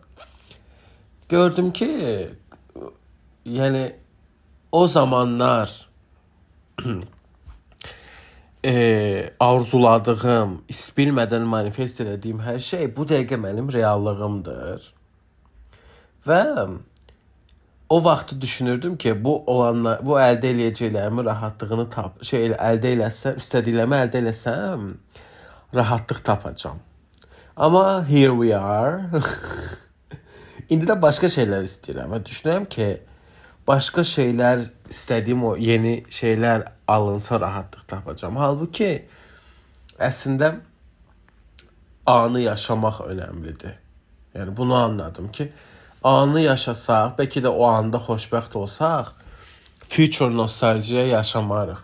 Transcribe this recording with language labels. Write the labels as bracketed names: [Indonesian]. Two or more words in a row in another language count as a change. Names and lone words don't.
[Azerbaijani] Gördüm ki, yəni o zamanlar arzuladığım, bilmədən manifest etdiyim hər şey bu dəqiqə mənim reallığımdır. Və o vaxtı düşünürdüm ki, bu əldə eləyəcəklərimi rahatlığını əldə eləsəm, istədiklərimi əldə eləsəm, rahatlıq tapacağam. Amma [English] here we are. [Azerbaijani] İndi də başqa şeylər istəyirəm. Və düşünürəm ki, başqa şeylər istədiyim o yeni şeylər alınsa rahatlıq tapacağam. Halbuki əslində anı yaşamaq önəmlidir. Yəni bunu anladım ki, anı yaşasaq, bəlkə də o anda xoşbəxt olsaq, future nostalgiya yaşamarıq.